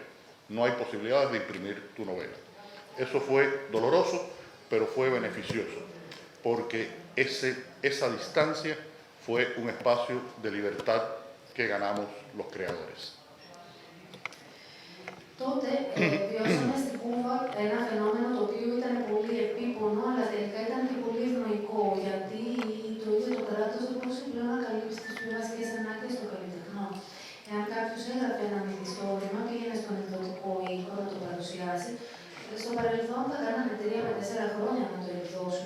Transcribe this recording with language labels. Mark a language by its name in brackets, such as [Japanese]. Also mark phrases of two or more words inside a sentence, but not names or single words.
[Spanish] No hay posibilidades de imprimir tu novela. Eso fue doloroso, pero fue beneficioso, porque esa distancia fue un espacio de libertad que ganamos los creadores. [Greek] Τότε βιώσαμε στην Κούβα ένα φαινόμενο το οποίο ήταν πολύ επίπονο, αλλά τελικά ήταν και πολύ ευνοϊκό, γιατί το ίδιο το κράτος δεν μπορούσε πλέον να καλύψει τις πιο βασικές ανάγκες των καλλιτεχνών. Εάν κάποιος έγραφε ένα μυθιστόρημα, πήγαινε στον εκδοτικό οίκο να το παρουσιάσει, στο παρελθόν θα κάνανε 3-4 χρόνια να το εκδώσουν.